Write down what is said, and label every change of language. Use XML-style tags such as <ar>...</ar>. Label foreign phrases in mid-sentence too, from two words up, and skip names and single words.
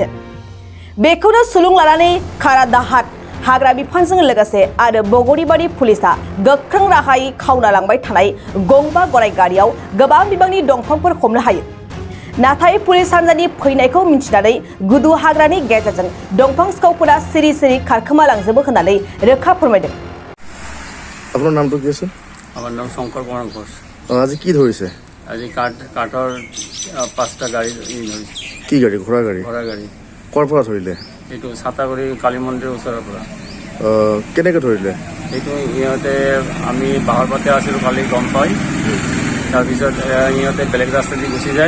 <brx>बेखौनो सुलुं लानानै खारा दाहात हाग्रा बिफानजों लोगोसे आरो बगरिबारि पुलिसा गोख्रों राहायै खावना लांबाय थानाय गंबा गराय गारियाव गोबां बिबांनि दंफांफोर हमनो हायो। नाथाय पुलिस हान्जानि फैनायखौ मिन्थिनानै गुदु हाग्रानि गेजेरजों दंफां सिखावफोरा सिरि सिरि खारखोमालांजोबो होननानै रोखा फोरमायदों।</brx> <as>আপনার নামটো কি আছে? আমার নাম শঙ্কর কুমার ঘোষ। আজি কি ধরেছে? আজি কাঠৰ 5টা গাড়ী ধৰিছে। কি গাড়ী? ঘোড়া গাড়ী? ঘোড়া গাড়ী। ক'ৰ পৰা ধৰিলে? এইটো ছাতাগুৰি কালী মন্দিৰৰ ওচৰৰ পৰা। কেনেকৈ ধৰিলে? এইটো ইহঁতে আমি বাহৰ পাতে আছিলোঁ কালি গম পাই। তাৰপিছত ইহঁতে বেলেগ ৰাস্তা দি গুচি যায়।</as>